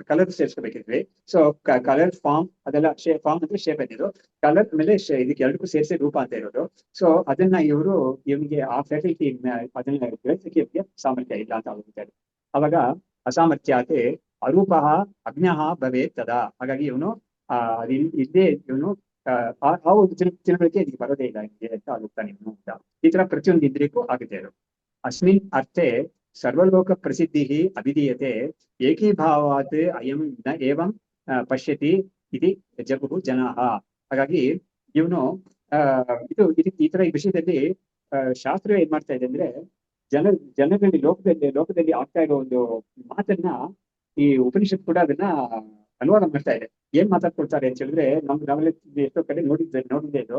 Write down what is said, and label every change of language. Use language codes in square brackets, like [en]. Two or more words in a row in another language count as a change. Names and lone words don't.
[kn] ಕಲರ್ ಸೇರಿಸ್ಕೋಬೇಕಿದ್ವಿ. [en] so colour form [kn] ಅದೆಲ್ಲ ಫಾರ್ಮ್ ಅಂದ್ರೆ ಶೇಪ್ ಅನ್ನೋದು, ಕಲರ್ ಮೇಲೆ ಇದಕ್ಕೆ ಎರಡಕ್ಕೂ ಸೇರಿಸಿ ರೂಪ ಅಂತ ಇರೋದು. ಸೊ ಅದನ್ನ ಇವನಿಗೆ ಆ ಫ್ಯಾಕಲ್ಟಿ ಅದನ್ನ ಗ್ರಹಿಸಕ್ಕೆ ಇವರಿಗೆ ಸಾಮರ್ಥ್ಯ ಇಲ್ಲ ಅಂತ ಹೇಳ್ತಾರೆ. [sa] ಅವಾಗ असामर्थ्याते अरूप अज्ञः भवेत् तदा. [kn] ಹಾಗಾಗಿ ಇವನು ಇಲ್ಲೇ ಇವನು ಆ ಒಂದು ತಿಳುವಳಿಕೆ ಇದಕ್ಕೆ ಬರೋದೇ ಇಲ್ಲ ನಿಮಗೆ ಅಂತ ಹೋಗ್ತಾನೆ ಇವನು ಅಂತ. ಈ ತರ ಪ್ರತಿಯೊಂದು ಇಂದ್ರಿಯಕ್ಕೂ ಆಗುತ್ತೆ ಅದು. [sa] अस्मिन् अर्थे सर्वलोक प्रसिद्धि अभिधीयते एकीभावात् अयं न एवं पश्यति इति जगु जनाः. [kn] ಹಾಗಾಗಿ ಇವನು ಈ ತರ ಈ ವಿಷಯದಲ್ಲಿ ಶಾಸ್ತ್ರ ಏನ್ ಮಾಡ್ತಾ ಇದೆ ಅಂದ್ರೆ, ಜನರಲ್ಲಿ ಲೋಕದಲ್ಲಿ ಆಗ್ತಾ ಇರೋ ಒಂದು ಮಾತನ್ನ ಈ ಉಪನಿಷತ್ ಕೂಡ ಅದನ್ನ ಅನುವಾದ ಮಾಡ್ತಾ ಇದೆ. ಏನ್ ಮಾತಾಡ್ಕೊಳ್ತಾರೆ ಅಂತ ಹೇಳಿದ್ರೆ, ನಾವೆಲ್ಲ ಎಷ್ಟೋ ಕಡೆ ನೋಡಿದ್ದೆ ಇದು.